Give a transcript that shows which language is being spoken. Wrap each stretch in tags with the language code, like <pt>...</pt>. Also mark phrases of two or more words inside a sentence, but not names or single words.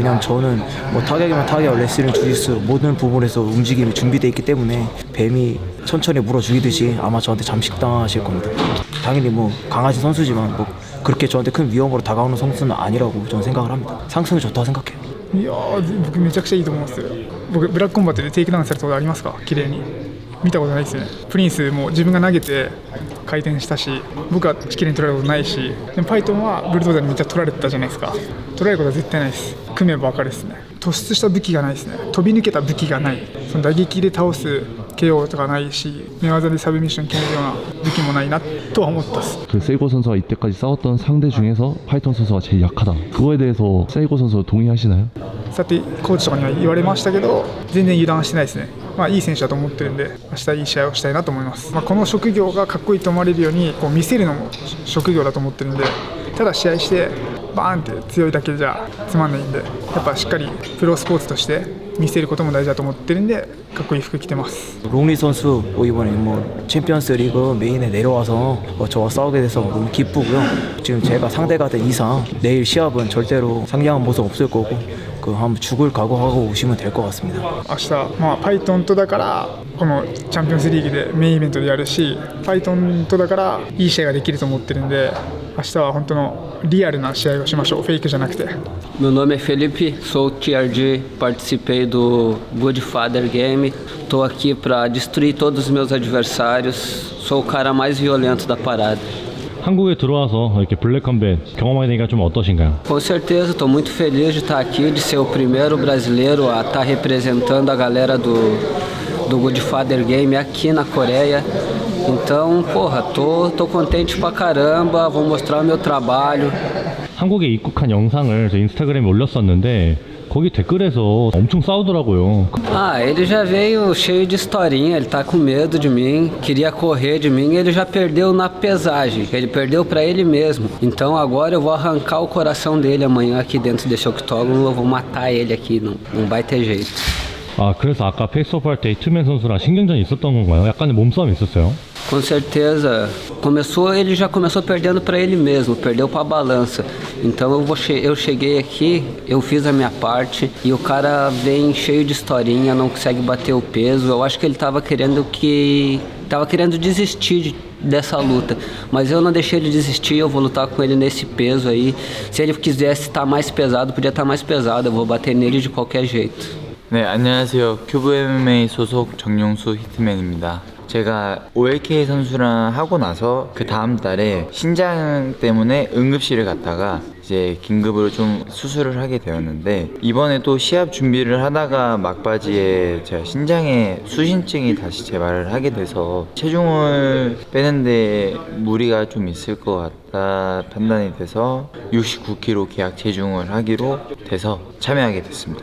<ko>왜냐면 저는 뭐 타격이면 타격, 레슬링, 주짓수 모든 부분에서 움직임이 준비되어 있기 때문에 뱀이 천천히 물어 죽이듯이 아마 저한테 잠식당하실 겁니다. 당연히 뭐 강하신 선수지만 뭐 그렇게 저한테 큰 위험으로 다가오는 선수는 아니라고 저는 생각을 합니다. 상승이 좋다고 생각해요.</ko> <ja>いやー僕めちゃくちゃいいと思いますよ。僕ブラックコンバットでテイクダウンされたことありますか？綺麗に見たことないですよね。プリンスも自分が投げて回転したし、僕は綺麗に取られたことないし、でもパイトンはブルドーザーにめっちゃ取られてたじゃないですか。取られることは絶対ないです。組めば分かるですね。突出した武器がないですね。飛び抜けた武器がない。その打撃で倒す KO とかないし、寝技でサブミッション決めるような武器もないなとは思ったっす。</ja> <ko>그 세이고 선수와 이때까지 싸웠던 상대 중에서 파이톤 선수가 제일 약하다. 그거에 대해서 세이고 선수 동의하시나요?</ko> <ja>さっきコーチとかには言われましたけど全然油断してないですね。いい選手だと思ってるんで明日いい試合をしたいなと思います。この職業がかっこいいと思われるようにこう見せるのも職業だと思ってるんで、ただ試合してバーンって強いだけじゃつまんないんで、やっぱしっかりプロスポーツとして見せることも大事だと思ってるんでかっこいい服着てます。</ja> <ko>롱리 선수 이번에 챔피언스 리그 메인에 내려와서 저와 싸우게 돼서 너무 기쁘고요. 지금 제가 상대가 된 이상 내일 시합은 절대로 상냥한 모습 없을 거고 한번 죽을 각오하고 오시면 될 것 같습니다.</ko> <ja>明日、パイトンとだからこのチャンピオンズリーグでメインイベントでやるし、パイトンとだからいい試合ができると思ってるんで、明日は本当のリアルな試合をしましょう。フェイクじゃなくて。</ja> <pt>Meu nome é Felipe, sou o TRG, participei do Good Father Game. Estou aqui para destruir todos os meus adversários. Sou o cara mais violento da parada.</pt> <ko>한국에 들어와서 이렇게 블랙컴뱃 경험하게 되니까 좀 어떠신가요?</ko> <pt>Com certeza, estou muito feliz de estar aqui, de ser o primeiro brasileiro a estar representando a galera do Good Father Game aqui na Coreia. Então, porra, tô contente pra caramba, vou mostrar o meu trabalho.</pt> <ko>한국에 입국한 영상을 저 인스타그램에 올렸었는데 거기 댓글에서 엄청 싸우더라고요.</ko> <pt>Ele já veio cheio de historinha, ele tá com medo de mim, queria correr de mim, ele já perdeu na pesagem, ele perdeu pra ele mesmo. Então agora eu vou arrancar o coração dele amanhã aqui dentro desse octógono, eu vou matar ele aqui, não vai ter jeito.</pt> <ko>그래서 아까 페이스오프 할 때 투맨 선수랑 신경전이 있었던 건가요? 약간의 몸싸움이 있었어요?</ko> <pt>Com certeza, ele já começou perdendo para ele mesmo, perdeu para a balança. Então eu cheguei aqui, eu fiz a minha parte e o cara vem cheio de historinha, não consegue bater o peso. Eu acho que ele estava querendo desistir dessa luta, mas eu não deixei ele desistir. Eu vou lutar com ele nesse peso aí. Se ele quisesse estar mais pesado, podia estar mais pesado. Eu vou bater nele de qualquer jeito.</pt> <ko>네, 안녕하세요. 큐브 MMA 소속 정용수 히트맨입니다. 제가 OLK 선수랑 하고 나서 그 다음 달에 신장 때문에 응급실을 갔다가 이제 긴급으로 좀 수술을 하게 되었는데, 이번에 또 시합 준비를 하다가 막바지에 제가 신장에 수신증이 다시 재발을 하게 돼서 체중을 빼는데 무리가 좀 있을 것 같다 판단이 돼서 69kg 계약 체중을 하기로 돼서 참여하게 됐습니다.</ko>